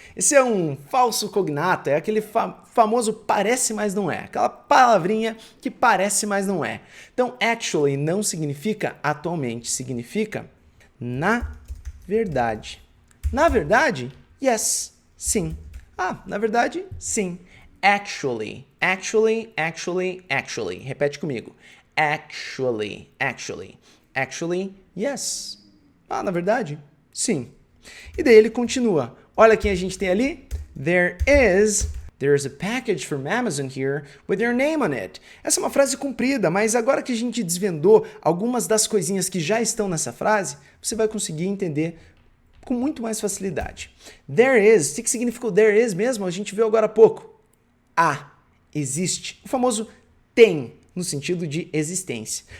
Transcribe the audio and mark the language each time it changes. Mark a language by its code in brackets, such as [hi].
[pt] Esse é um falso cognato, é aquele famoso parece, mas não é. Aquela palavrinha que parece, mas não é. Então, actually não significa atualmente, significa na verdade. Na verdade, yes, sim. Ah, na verdade, sim. [en] Actually, actually, actually, actually. [pt] Repete comigo. [en] Actually, actually. Actually, yes. [pt] Ah, na verdade, sim. E daí ele continua. Olha quem a gente tem ali. [en] There's a package from Amazon here with your name on it. [pt] Essa é uma frase comprida, mas agora que a gente desvendou algumas das coisinhas que já estão nessa frase, você vai conseguir entender com muito mais facilidade. [en] There is, [pt] o que significa o there is mesmo? A gente viu agora há pouco. Há, existe. O famoso tem, no sentido de existência.